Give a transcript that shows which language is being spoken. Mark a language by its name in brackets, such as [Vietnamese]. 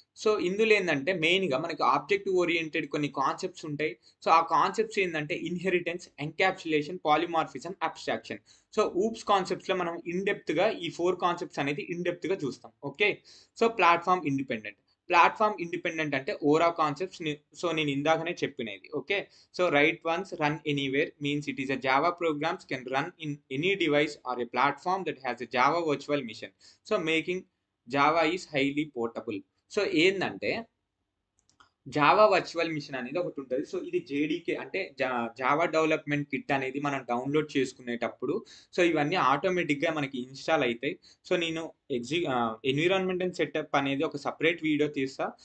[Telugu] So ఇందులో ఏంటంటే మెయిన్గా మనకి ఆబ్జెక్ట్ ఓరియంటెడ్ కొన్ని కాన్సెప్ట్స్ ఉంటాయి. సో ఆ కాన్సెప్ట్స్ ఏంటంటే inheritance, encapsulation, polymorphism, abstraction. So oops కాన్సెప్ట్స్లో మనం ఇన్డెప్త్గా ఈ 4 కాన్సెప్ట్స్ అనేది ఇన్డెప్త్గా చూస్తాం. Okay, so platform independent. Platform independent అంటే ఓరా కాన్సెప్ట్స్. సో నేను ఇందాకనే చెప్పినది. [English] Okay, so write once, run anywhere means it is a Java programs can run in any device or a platform that has a Java virtual machine. So making Java is highly portable. [Telugu] So ఏంటంటే Java virtual machine అనేది ఒకటి ఉంటుంది. So ఇది JDK అంటే Java development kit అనేది మనం download చేసుకునేటప్పుడు so ఇవన్నీ ఆటోమేటిక్గా మనకి ఇన్స్టాల్ అవుతాయి. సో నేను ఎన్విరాన్మెంట్ అండ్ సెటప్ అనేది ఒక సపరేట్ వీడియో తీస్తా.